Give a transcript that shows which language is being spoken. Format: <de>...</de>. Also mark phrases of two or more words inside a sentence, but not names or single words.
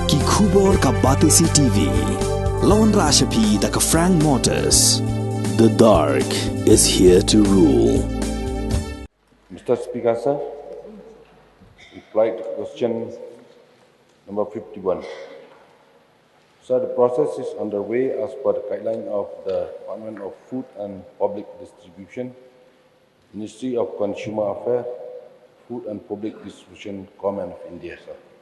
<kha>Khubor ka Batisi TV. Lawan Rashapi da ka Frank Motors.</kha> <en>The dark is here to rule. Mr. Speaker, sir, reply to question number 51. Sir, the process is underway as per the guideline of the Department of Food and Public Distribution, Ministry of Consumer Affairs, Food and Public Distribution, Government of India, sir.</en>